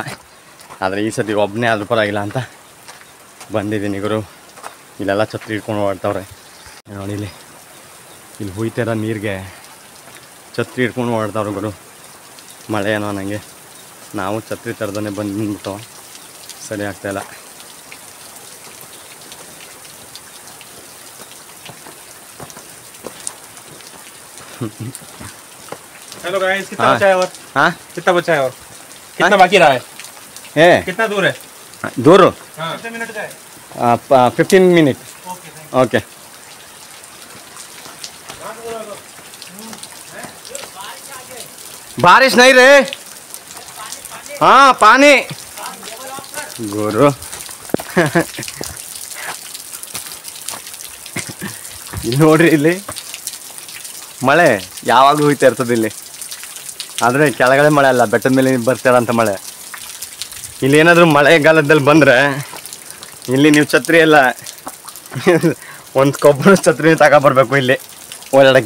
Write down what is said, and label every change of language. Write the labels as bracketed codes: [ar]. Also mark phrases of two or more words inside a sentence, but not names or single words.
[kn] ಆದರೆ ಈ ಸತಿ ಒಬ್ಬನೇ ಆದರೂ ಪರವಾಗಿಲ್ಲ ಅಂತ ಬಂದಿದ್ದೀನಿ ಗುರು. ಇಲ್ಲೆಲ್ಲ ಛತ್ರಿ ಇಟ್ಕೊಂಡು ಓಡ್ತಾವ್ರೆ ನೋಡಿ. ಇಲ್ಲಿ ಹುಯ್ತಾರ ನೀರಿಗೆ ಛತ್ರಿ ಇಟ್ಕೊಂಡು ಓಡ್ತಾವ್ರೆ ಗುರು. ಮಳೆ ಏನೋ ನನಗೆ, ನಾವು ಛತ್ರಿ ಥರದನ್ನೇ ಬಂದ್ಬಿಟ್ಟು ಸರಿ ಆಗ್ತಾಯಿಲ್ಲ. [en] hello guys, [hi] कितना बचा है और? हाँ, कितना बचा है और? कितना बाकी रहा है? कितना दूर है? दूर कितने मिनट का है? 15 मिनट. ओके. बारिश नहीं रे. हाँ पानी गुरु. [kn] ಇಲ್ಲಿ ನೋಡ್ರಿ, ಇಲ್ಲಿ ಮಳೆ ಯಾವಾಗಲೂ ಹೋಯ್ತಾ ಇರ್ತದೆ ಇಲ್ಲಿ. ಆದರೆ ಕೆಳಗಡೆ ಮಳೆ ಅಲ್ಲ, ಬೆಟ್ಟದ ಮೇಲೆ ಬರ್ತಾರಂಥ ಮಳೆ. ಇಲ್ಲಿ ಏನಾದರೂ ಮಳೆಗಾಲದಲ್ಲಿ ಬಂದರೆ ಇಲ್ಲಿ ನೀವು ಛತ್ರಿ ಎಲ್ಲ ಒಂದು ಕೊಬ್ಬರ ಛತ್ರಿ ತಗೊಬರ್ಬೇಕು ಇಲ್ಲಿ ಓಡಾಡೋಕ್ಕೆ.